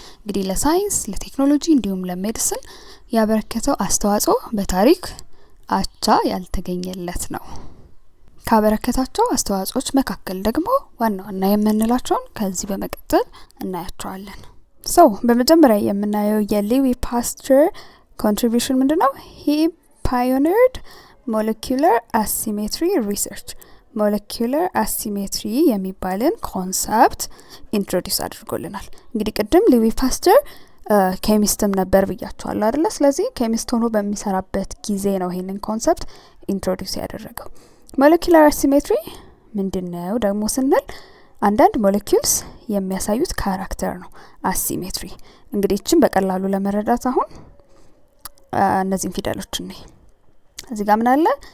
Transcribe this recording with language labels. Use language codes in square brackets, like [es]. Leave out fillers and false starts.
[am] እንግዲህ ለሳይንስ፣ ለቴክኖሎጂ እንዲሁም ለሜዲሲን ያበረከተው አስተዋጽኦ በታሪክ አቻ ያልተገኘለት ነው። ካበረከታቸው አስተዋጽኦች መካከል ደግሞ ዋና ዋና የምንላቸውን ከዚህ በመቀጠል እናያቸዋለን። በመጀመሪያ የምናየው የሉዊ ፓስተር ኮንትሪቢዩሽን ምንድነው? [en] He pioneered molecular asymmetry research. [am] ሞለኪውላር አሲሜትሪ የሚባልን ኮንሰፕት ኢንትሮዲዩስ አድርጎልናል። እንግዲህ ቅድም ሉዊ ፓስተር ኬሚስትም ነበር ብያቸዋለሁ አይደለ? ስለዚህ ኬሚስት ሆኖ በሚሰራበት ጊዜ ነው ይሄንን ኮንሰፕት ኢንትሮዲዩስ ያደረገው። ሞለኪውላር አሲሜትሪ ምንድነው ደግሞ ስንል አንዳንድ ሞለኪውልስ የሚያሳዩት ካራክተር ነው አሲሜትሪ። እንግዲህ እቺን በቀላሉ ለመረዳት አሁን እነዚህን ፊደሎች እንይ። እዚህ ጋር ምን አለ?